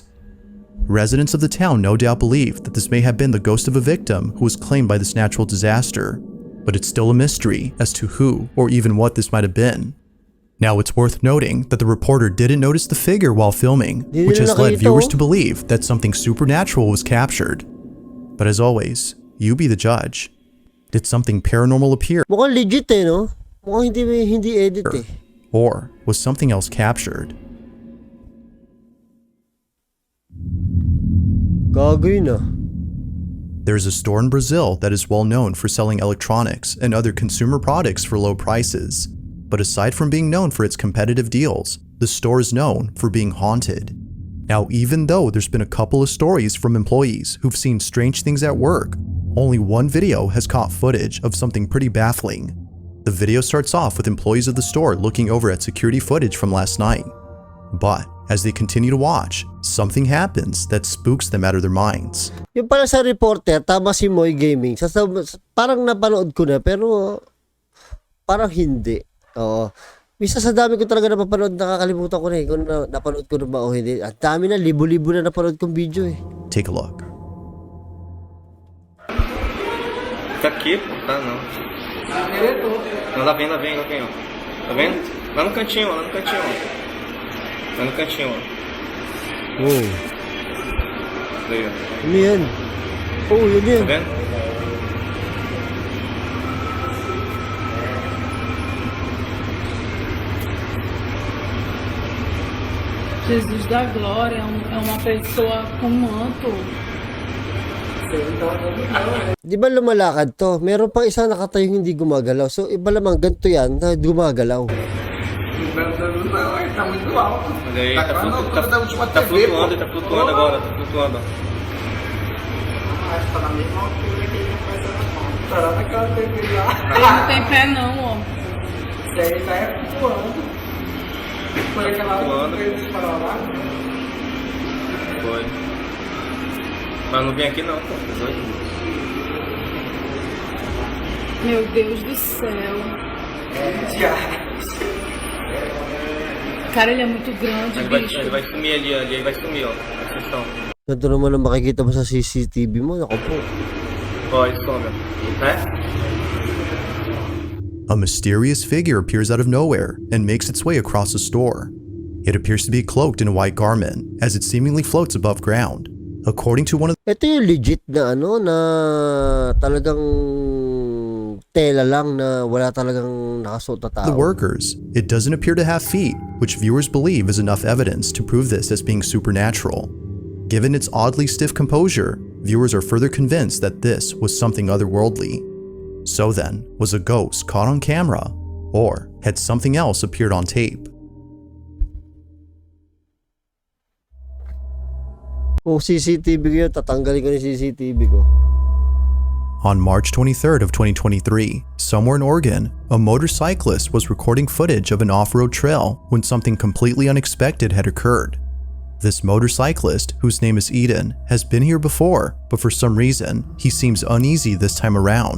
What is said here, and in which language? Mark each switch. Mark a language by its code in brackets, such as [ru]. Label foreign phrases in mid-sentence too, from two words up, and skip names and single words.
[en] Residents of the town no doubt believe that this may have been the ghost of a victim who was claimed by this natural disaster, but it's still a mystery as to who or even what this might have been. Now it's worth noting that the reporter didn't notice the figure while filming, [tl] Di [en] which [tl] nila [en] has led [tl] nakita, [en] viewers oh. to believe that something supernatural was captured. But as always, you be the judge. Did something paranormal appear, [tl] Mukhang legit no? Mukhang hindi edit eh. [en] or was something else captured? [tl] Gago yun ah. [en] There's a store in Brazil that is well known for selling electronics and other consumer products for low prices. But aside from being known for its competitive deals, the store is known for being haunted. Now, even though there's been a couple of stories from employees who've seen strange things at work, only one video has caught footage of something pretty baffling. The video starts off with employees of the store looking over at security footage from last night. But as they continue to watch, something happens that spooks them out of their minds. [tl] Yung pala sa reporter, tama si Moy Gaming. Parang napanood ko na, pero parang hindi. Oo. Misa sa dami ko talaga napapanood, nakakalimutan ko na eh kung napanood ko na ba o hindi. At dami na, libo-libo na napanood kong video eh. [en] Take a look. [pt] Tá aqui, pô, tá não. Não, lá vem, ó. Tá vendo? Lá no cantinho, ó. Lá no cantinho, ó. Wow. Aí, ó. [tl] Ano yan? Oh, yun [pt] Tá [tl] yan. [pt] vendo? Jesus da glória é uma pessoa com manto. [tl] Di ba lumalakad to? Meron pang isa nakatayo hindi gumagalaw. So iba lamang ganito yan na gumagalaw. [pt] Olha aí, tá flutuando agora, tá flutuando. Ele não tem pé não, ó. Foi. Mas não vem aqui não, pô. Tá doido? Meu Deus do céu. Cara, ele é muito grande, bicho. Ele vai sumir ali, ele vai sumir, ó. Atenção. [tl] Ganito naman ang makikita mo sa CCTV mo. Ako po. [pt] Ó, ele some, né? [en] A mysterious figure appears out of nowhere and makes its way across the store. It appears to be cloaked in a white garment, as it seemingly floats above ground. According to one of [tl] Ito yung legit na ano na talagang tela lang na wala talagang nakasuot na tao. [en] the workers, it doesn't appear to have feet, which viewers believe is enough evidence to prove this as being supernatural. Given its oddly stiff composure, viewers are further convinced that this was something otherworldly. So then, was a ghost caught on camera, or had something else appeared on tape? [tl] Kung CCTV ko yun, tatanggalin ko yung CCTV ko. [en] On March 23rd of 2023, somewhere in Oregon, a motorcyclist was recording footage of an off-road trail when something completely unexpected had occurred. This motorcyclist, whose name is Eden, has been here before, but for some reason, he seems uneasy this time around.